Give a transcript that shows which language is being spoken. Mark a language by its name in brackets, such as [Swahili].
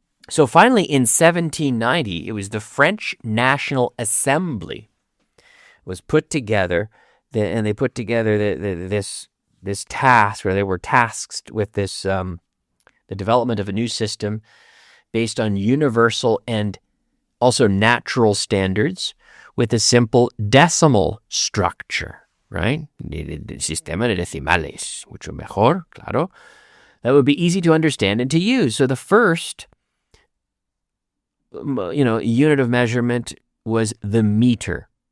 [English] So finally, in 1790, it was the French National Assembly was put together, and they put together this task, or they were tasked with this, the development of a new system based on universal and also natural standards with a simple decimal structure, right? [Spanish] Sistema de decimales, mucho mejor, claro. [English] That would be easy to understand and to use. So the first, unit of measurement was the meter.